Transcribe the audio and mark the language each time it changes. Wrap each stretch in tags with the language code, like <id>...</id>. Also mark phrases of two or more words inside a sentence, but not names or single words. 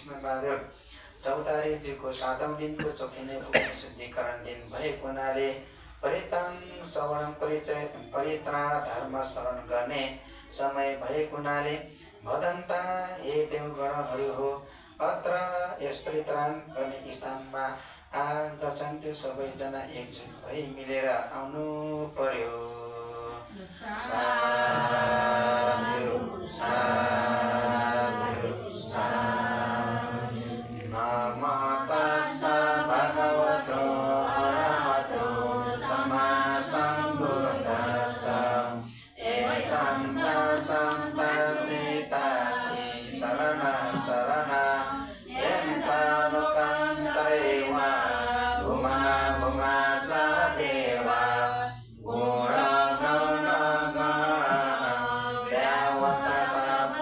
<ne>कृष्णबहादुर चौतारीजीको 7औं दिनको चोखिने पुण्य शुद्धिकरण दिन भएको हुनाले परिताङ श्रवण परित्राण धर्म शरण गर्ने समय भएको हुनाले भदन्ता हे देवगणहरू हो अत्र यस परित्राण गर्ने स्थानमा आगछन् त्यो सबैजना एकजुट भई मिलेर आउनु पर्यो।</ne> <pi>साधु साधु साधु नमो तस्स भगवतो अरहतो सम्मा सम्बुद्धस्स संत चिताति शरण शरण यन्ता लोकान्तरेवा भूमा भूमा च देवा गुण गण गण व्यावत सब</pi>